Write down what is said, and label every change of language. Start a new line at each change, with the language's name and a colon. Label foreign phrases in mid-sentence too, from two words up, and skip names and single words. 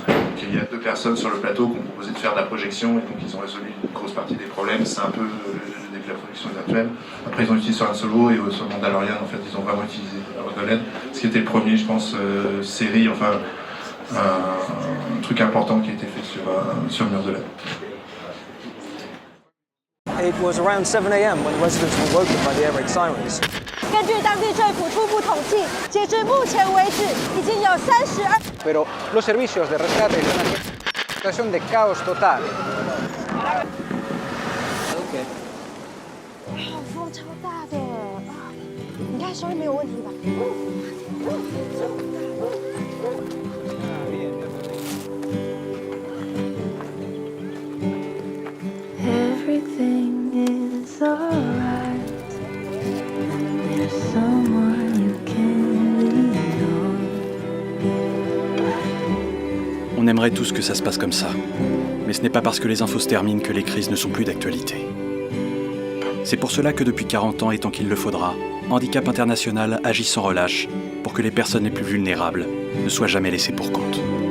French: Donc il y a 2 personnes sur le plateau qui ont proposé de faire de la projection, et donc ils ont résolu une grosse partie des problèmes. C'est un peu le début de la production virtuelle. Après ils ont utilisé sur un solo, et sur Mandalorian, en fait, ils ont vraiment utilisé le LED, ce qui était le premier, je pense, série, enfin, un truc important qui a été fait sur le mur de LED.
English: It was around 7 a.m. when residents were woken by the air raid sirens.
Chinese: 根据当地政府初步统计，截至目前为止，已经有32。
Spanish: Pero los servicios de rescate están en una situación de caos total.
Chinese: 风超大的，你看收音没有问题吧？
English: Everything is alright. There's someone you can lean on.
French: On aimerait tous que ça se passe comme ça. Mais ce n'est pas parce que les infos se terminent que les crises ne sont plus d'actualité. C'est pour cela que depuis 40 ans, et tant qu'il le faudra, Handicap International agit sans relâche pour que les personnes les plus vulnérables ne soient jamais laissées pour compte.